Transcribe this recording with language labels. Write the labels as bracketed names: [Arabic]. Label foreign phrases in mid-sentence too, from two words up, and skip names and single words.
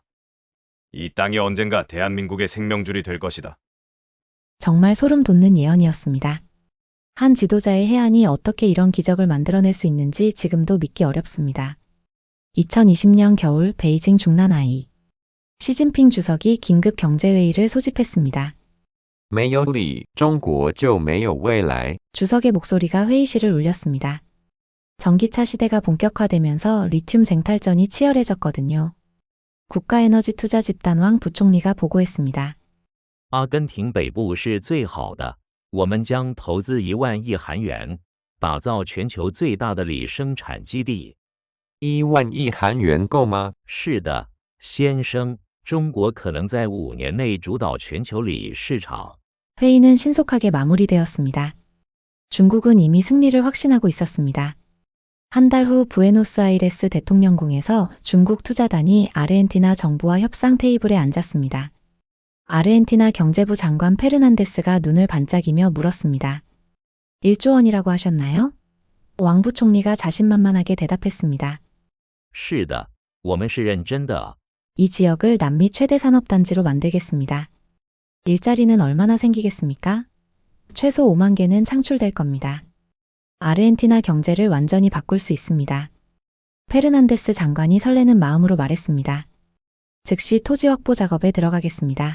[Korean] 이 땅이 언젠가 대한민국의 생명줄이 될 것이다. 정말 소름 돋는 예언이었습니다. 한 지도자의 해안이 어떻게 이런 기적을 만들어낼 수 있는지 지금도 믿기 어렵습니다. 2020년 겨울 베이징 중난아이. 시진핑 주석이 긴급 경제회의를 소집했습니다. [Chinese] 没有理，中国就没有未来。 [Korean] 주석의 목소리가 회의실을 울렸습니다. 전기차 시대가 본격화되면서 리튬 쟁탈전이 치열해졌거든요. 국가에너지투자집단왕 부총리가 보고했습니다. [Chinese] 阿根廷北部是最好的，我们将投资1万亿韩元，打造全球最大的锂生产基地。 1万亿韩元够吗？是的，先生， 中国可能在5年内主导全球锂市场。 [Korean] 회의는 신속하게 마무리되었습니다. 중국은 이미 승리를 확신하고 있었습니다. 한 달 후 부에노스아이레스 대통령궁에서 중국 투자단이 아르헨티나 정부와 협상 테이블에 앉았습니다. 아르헨티나 경제부 장관 페르난데스가 눈을 반짝이며 물었습니다. 1조 원이라고 하셨나요? 왕 부총리가 자신만만하게 대답했습니다. [Chinese] 是的，我们是认真的。 [Korean] 이 지역을 남미 최대 산업단지로 만들겠습니다. 일자리는 얼마나 생기겠습니까? 최소 5만 개는 창출될 겁니다. 아르헨티나 경제를 완전히 바꿀 수 있습니다. 페르난데스 장관이 설레는 마음으로 말했습니다. 즉시 토지 확보 작업에 들어가겠습니다.